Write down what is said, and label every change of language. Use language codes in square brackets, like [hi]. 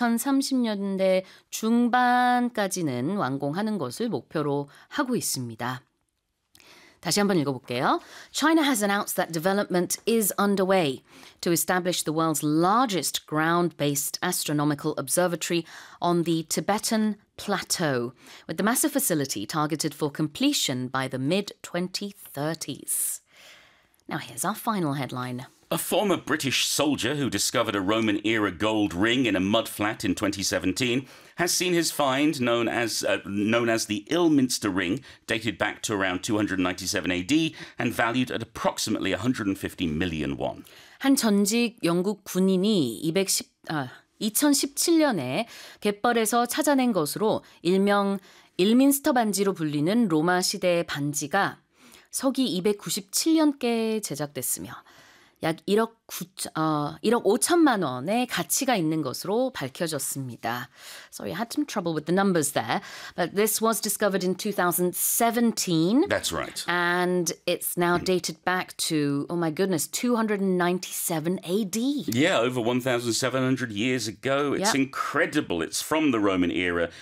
[ko] 2030년대 중반까지는 완공하는 것을 목표로 하고 있습니다. 다시 한번 읽어볼게요. [en] China has announced that development is underway to establish the world's largest ground-based astronomical observatory on the Tibetan Plateau, with the massive facility targeted for completion by the mid-2030s. Now here's our final headline. A former British soldier who discovered a Roman-era gold ring in a mudflat in 2017 has seen his find, known as the Ilminster Ring, dated back to around 297 AD and valued at approximately 150 million won. [ko] 한 전직 영국 군인이 2017년에 갯벌에서 찾아낸 것으로 일명 일민스터 반지로 불리는 로마 시대의 반지가 서기 297년께 제작됐으며 약 1억 5천만 원의 가치가 있는 것으로 밝혀졌습니다. [en] Sorry, I had some trouble with the numbers there. But this was discovered in 2017. That's right. And it's now dated back to, oh my goodness, 297 AD. Yeah, over 1,700 years ago. It's incredible. It's from the Roman era.